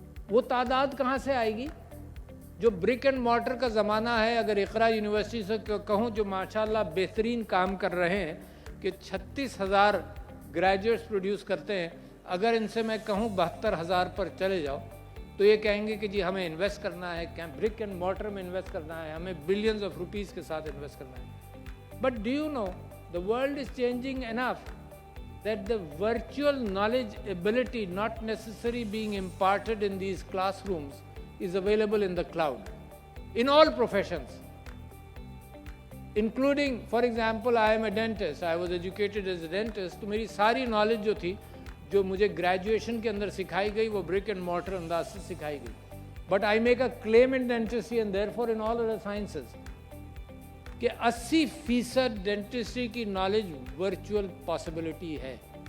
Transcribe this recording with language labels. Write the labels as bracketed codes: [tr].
[hi] वो तादाद कहाँ से आएगी? जो ब्रिक एंड मॉर्टर का ज़माना है, अगर इकरा यूनिवर्सिटी से कहूँ जो माशाल्लाह बेहतरीन काम कर रहे हैं कि 36,000 ग्रेजुएट्स प्रोड्यूस करते हैं, अगर इनसे मैं कहूँ 72,000 पर चले जाओ तो ये कहेंगे कि जी हमें इन्वेस्ट करना है, ब्रिक एंड मॉर्टर में इन्वेस्ट करना है, हमें बिलियंस ऑफ रुपीज़ के साथ इन्वेस्ट करना है. [en] But do you know the world is changing enough that the virtual knowledge ability not necessarily being imparted in these classrooms is available in the cloud in all professions, including, for example, I am a dentist. I was educated as a dentist. [hi] तो मेरी सारी knowledge जो थी, जो मुझे graduation के अंदर सिखाई गई, वो ब्रिक एंड मॉर्टर अंदाज से सिखाई गई. [en] but I make a claim in dentistry and therefore in all other sciences [hi] कि 80% डेंटिस्ट्री की नॉलेज वर्चुअल पॉसिबिलिटी है.